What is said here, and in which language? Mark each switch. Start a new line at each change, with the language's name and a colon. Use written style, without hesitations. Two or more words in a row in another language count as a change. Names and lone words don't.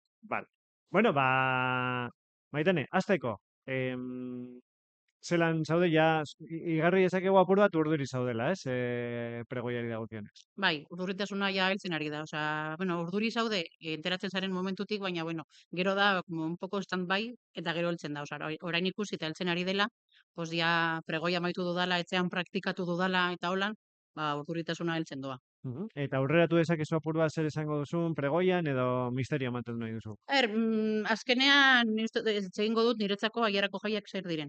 Basque: Vale. Bueno, Maitane, hasteko. Zelan zaude, ja, igarri ezakegu apur bat urduri zaudela, ez? Pregoiari dagokionez. Bai, urduritasuna ja heltzen ari da. Osea, bueno, urduri zaude, enteratzen zaren momentutik, baina bueno, gero da
Spanish: como un poco
Basque: stand-by eta gero heltzen da. Osea, orain ikusi eta heltzen ari dela, pues ja pregoia amaitu dudala, etxean praktikatu dudala eta holan, urduritasuna heltzen doa. Eta aurreratu dezakezu apur bat zer esango duzun pregoian edo misterio mantendu nahi duzu? Azkenean egingo dut niretzako aiarako jaiak zer diren.